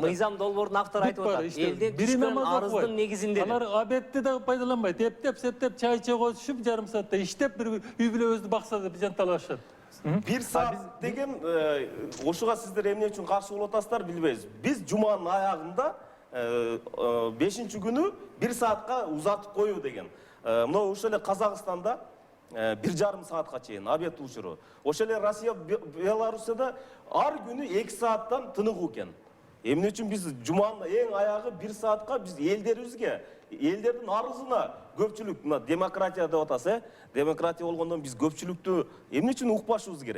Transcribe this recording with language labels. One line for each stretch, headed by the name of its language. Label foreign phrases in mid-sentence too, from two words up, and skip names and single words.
Kyrgyz: Мыйзам долбоорун автору айтып атат. Элден түшкөн арыздын негизинде. Алар обедти да пайдаланбайт. Эптеп, септеп, чай чойготушуп, жарым саатта иштеп, бир үй бүлөбүздү бакса деп жанталашат. 1 саат деген ошуга сиздер эмне үчүн каршы болуп атасыздар билбейбиз. Биз жуманын аягында 5-ші күні 1 саатқа узатып қою деген. Мынау ошол эле Казакстанда 1,5 саатка чейин обед учуру. Ошол эле Россия, Белоруссияда ар күнү 2 сааттан тыныгуу экен. Эмне үчүн биз жуманын эң аягы 1 саатка биз элдерибизге, элдердин арызына көпчүлүк, мына демократия деп атасы, демократия болгондон биз көпчүлүктү эмне үчүн укпашыбыз керек?